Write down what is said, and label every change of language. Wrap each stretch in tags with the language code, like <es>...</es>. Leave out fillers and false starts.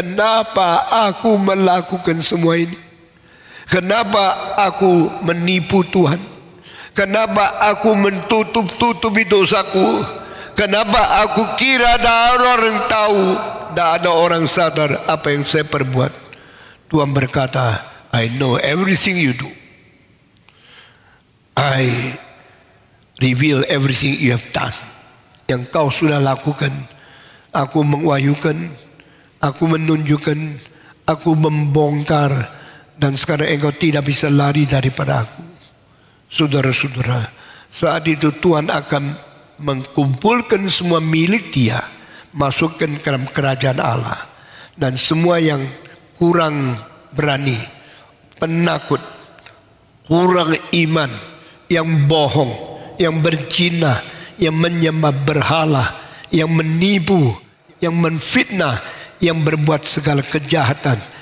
<id>Kenapa aku melakukan semua ini? Kenapa aku menipu Tuhan? Kenapa aku menutup-tutupi dosaku? Kenapa aku kira ada orang tahu? Tidak ada orang sadar apa yang saya perbuat. Tuhan berkata,</id> <en>I know everything you do. I reveal everything you have done.</en> <id>Yang kau sudah lakukan. Aku mengajukan, aku menunjukkan, aku membongkar, dan sekarang engkau tidak bisa lari daripada aku. Saudara-saudara, saat itu Tuhan akan mengumpulkan semua milik Dia, masukkan ke dalam kerajaan Allah, dan semua yang kurang berani, penakut, kurang iman, yang bohong, yang berzina, yang menyembah berhala, yang menipu, yang menfitnah, yang berbuat segala kejahatan.</id>